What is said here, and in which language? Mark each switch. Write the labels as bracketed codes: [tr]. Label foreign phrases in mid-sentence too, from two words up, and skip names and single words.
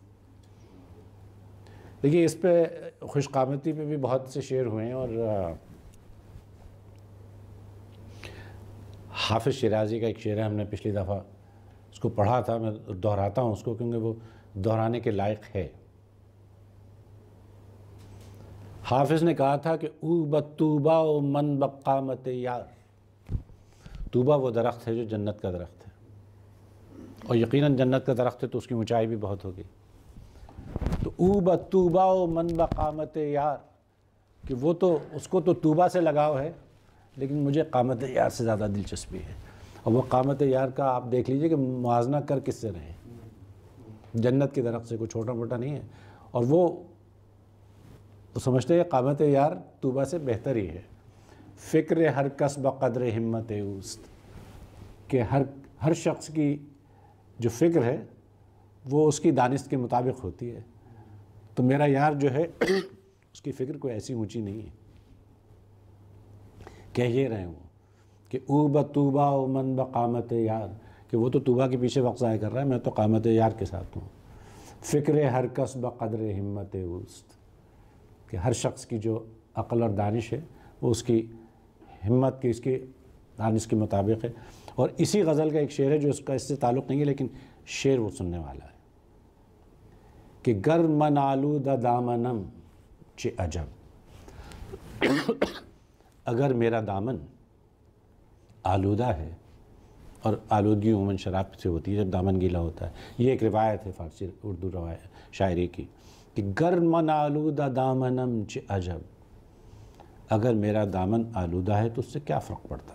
[ur] دیکھیے اس پہ خوش قامتی پہ بھی بہت سے شعر ہوئے ہیں، اور حافظ شیرازی کا ایک شعر ہے، ہم نے پچھلی دفعہ اس کو پڑھا تھا، میں دہراتا ہوں اس کو کیونکہ وہ دہرانے کے لائق ہے۔ حافظ نے کہا تھا کہ [fa] او بطوبہ و من بقامت یار، [ur] طوبہ وہ درخت ہے جو جنت کا درخت ہے، اور یقیناً جنت کا درخت ہے تو اس کی اونچائی بھی بہت ہوگی۔ تو [fa] او بطوبہ و من بقامت یار، [ur] کہ وہ تو اس کو تو طوبہ سے لگاؤ ہے، لیکن مجھے قامت یار سے زیادہ دلچسپی ہے۔ اور وہ قامت یار کا آپ دیکھ لیجئے کہ موازنہ کر کس سے رہے، جنت کے درخت سے، کوئی چھوٹا موٹا نہیں ہے، اور وہ سمجھتے ہیں قامت یار طوبہ سے بہتر ہی ہے۔ [fa] فکر ہر کس بقدر ہمت اوست، [ur] کہ ہر شخص کی جو فکر ہے وہ اس کی دانست کے مطابق ہوتی ہے، تو میرا یار جو ہے اس کی فکر کوئی ایسی اونچی نہیں ہے۔ کہہ یہ رہے وہ کہ [fa] او بطوبہ و من بقامت یار، [ur] کہ وہ تو طوبہ کے پیچھے وقت ضائع کر رہا ہے، میں تو قامت یار کے ساتھ ہوں۔ [fa] فکر ہر کس بقدر ہمت اوست، [ur] کہ ہر شخص کی جو عقل اور دانش ہے وہ اس کی ہمت کی، اس کی دانش کے مطابق ہے۔ اور اسی غزل کا ایک شعر ہے جو اس کا اس سے تعلق نہیں ہے، لیکن شعر وہ سننے والا ہے کہ [fa] گر من آلودہ دامنم چہ عجب، [ur] اگر میرا دامن آلودہ ہے، اور آلودگی عموماً شراب سے ہوتی ہے جب دامن گیلا ہوتا ہے، یہ ایک روایت ہے فارسی اردو روایت شاعری کی، کہ [fa] گر من آلودہ دامنم چہ عجب، [ur] اگر میرا دامن آلودہ ہے تو اس سے کیا فرق پڑتا ہے۔